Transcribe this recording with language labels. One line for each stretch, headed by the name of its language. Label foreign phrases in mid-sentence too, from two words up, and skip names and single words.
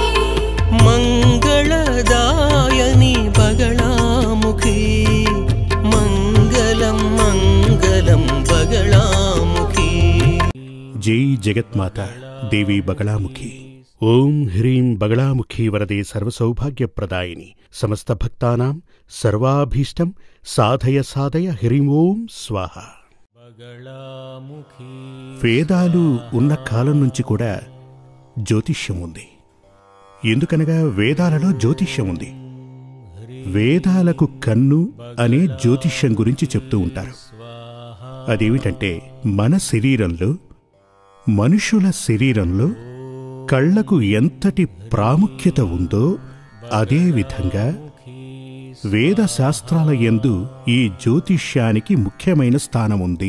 Sanskrit: मंगलदायिनी बगलामुखी मंगलम मंगलम बगलामुखी। जय जगन्माता देवी बगलामुखी। ओं ह्रीं बगलामुखी वरदे सर्वसौभाग्यप्रदायिनी समस्त भक्तानां सर्वाभीष्टं साधय साधय ह्रीं ओं स्वाहा।
Telugu: వేదాలు ఉన్న కాలం నుంచి కూడా జ్యోతిష్యం ఉంది. ఎందుకనగా వేదాలలో జ్యోతిష్యం ఉంది. వేదాలకు కన్ను అనే జ్యోతిష్యం గురించి చెప్తూ ఉంటారు. అదేమిటంటే మన శరీరంలో, మనుషుల శరీరంలో కళ్లకు ఎంతటి ప్రాముఖ్యత ఉందో అదేవిధంగా వేద శాస్త్రాల యందు ఈ జ్యోతిష్యానికి ముఖ్యమైన స్థానం ఉంది.